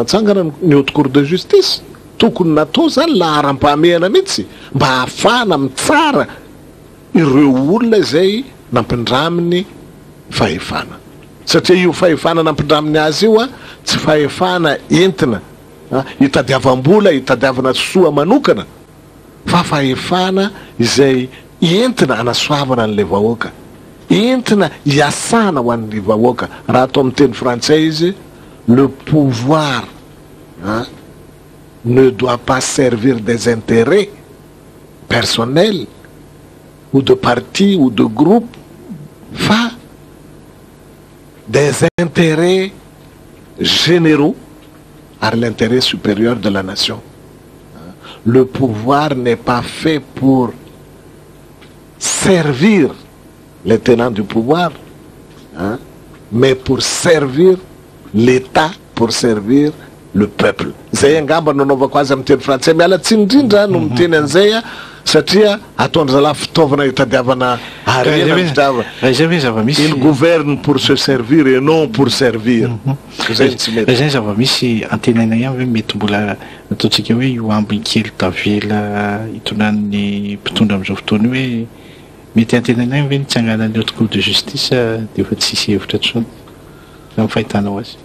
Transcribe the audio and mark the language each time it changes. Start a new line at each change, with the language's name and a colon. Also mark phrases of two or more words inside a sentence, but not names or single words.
Malagasy: natsangana ny haute cour de justice tokony natao zany laharam-pahamehana mihitsy mba hahafana mitsara ireo olona izay nampindraminy fahefana satria io fahefana nampindraminy azy io a tsy fahefana entina hitadiavam-bola hitadiavana soa manokana fafahefana izay entina anasoavana an'le vahoaka, entina hiasana ho an'le vahoaka. Raha atao amin'ny teny frantsay izy,
French: le pouvoir ne doit pas servir des intérêts personnels ou de parti ou de groupe, fa des intérêts généraux à l'intérêt supérieur de la nation. Le pouvoir n'est pas fait pour servir les tenants du pouvoir, mais pour servir l'État, pour servir le peuple.
Malagasy: Zay angamba nanaovako azy amin'ny teny frantsay, miala tsiny indrindra no miteny an'izay satria ataony zalahy fitaovana hitadiavana harena fitava.
French: Il gouverne pour se servir et non pour servir.
Malagasy: Zay tsy mety. Zay zava-misy antenaina ihany hoe mety mbola ataontsika hoe io ambiny kely tavela hitonan'ny mpitondra amin'izao fotoana hoe mety antenaina ihany hoe nitsanganan'ny haute cour de justice dia efa tsisy hevitra intsony amin'ny fahitanao azy.